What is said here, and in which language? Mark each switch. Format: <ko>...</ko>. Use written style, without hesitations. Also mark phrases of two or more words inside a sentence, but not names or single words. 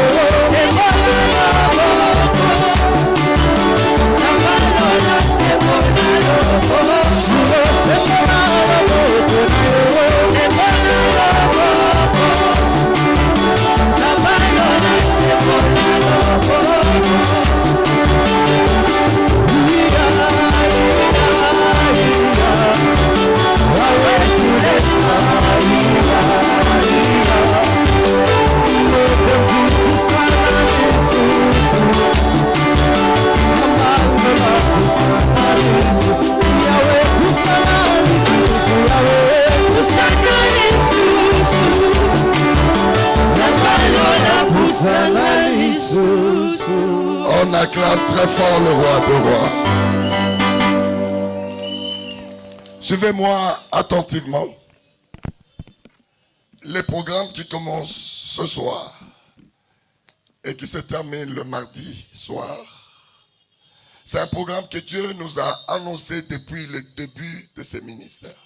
<ln>Sekola loboko. Zamba lola sekola loboko. Shiro sekola loboko na yo. Sekola loboko. Zamba lola sekola loboko. Iya, iya, iya. Wawe tulesa, iya, iya. Mokozi kusana Yesusu. Zamba lola kusana Yesusu. Yawe kusana Yesusu. Yawe kusana Yesusu. Zamba lola kusana Yesusu.</ln> <fr>On acclame très fort le roi de rois. Suivez-moi attentivement. Les programmes qui commencent ce soir et qui se terminent le mardi soir, c'est un programme que Dieu nous a annoncé depuis le début de ses ministères.</fr>